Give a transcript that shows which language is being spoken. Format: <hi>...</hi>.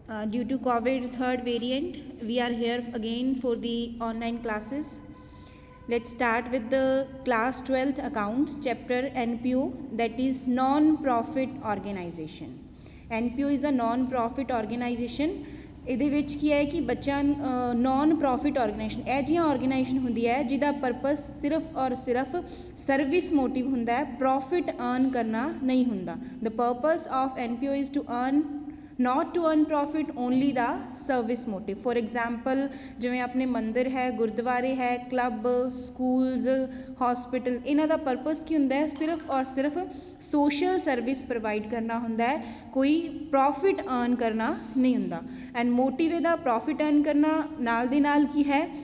<en>Due to COVID third variant, we are here again for the online classes. Let's start with the class 12th accounts chapter NPO, that is non-profit organization. NPO is a non-profit organization.</en> <pa>ਇਹਦੇ ਵਿੱਚ ਕੀ ਹੈ ਕਿ ਬੱਚਿਆਂ non profit organisation ਇਹ ਜਿਹੀਆਂ organisation ਹੁੰਦੀ ਹੈ ਜਿਹਦਾ ਪਰਪਸ ਸਿਰਫ ਔਰ ਸਿਰਫ ਸਰਵਿਸ ਮੋਟਿਵ ਹੁੰਦਾ ਹੈ, ਪ੍ਰੋਫਿਟ ਅਰਨ ਕਰਨਾ ਨਹੀਂ ਹੁੰਦਾ.</pa> <en>The purpose of NPO is to earn not to earn profit, only the service motive. For example,</en> <pa>ਜਿਵੇਂ ਆਪਣੇ ਮੰਦਿਰ ਹੈ, ਗੁਰਦੁਆਰੇ ਹੈ, ਕਲੱਬ, ਸਕੂਲਸ, ਹਸਪੀਟਲ, ਇਹਨਾਂ ਦਾ ਪਰਪਸ ਕੀ ਹੁੰਦਾ ਹੈ? ਸਿਰਫ ਔਰ ਸਿਰਫ ਸੋਸ਼ਲ ਸਰਵਿਸ ਪ੍ਰੋਵਾਈਡ ਕਰਨਾ ਹੁੰਦਾ ਹੈ, ਕੋਈ ਪ੍ਰੋਫਿਟ ਅਰਨ ਕਰਨਾ ਨਹੀਂ ਹੁੰਦਾ. ਐਂਡ ਮੋਟਿਵ ਇਹਦਾ ਪ੍ਰੋਫਿਟ ਅਰਨ ਕਰਨਾ ਨਾਲ ਦੇ ਨਾਲ ਕੀ ਹੈ?</pa>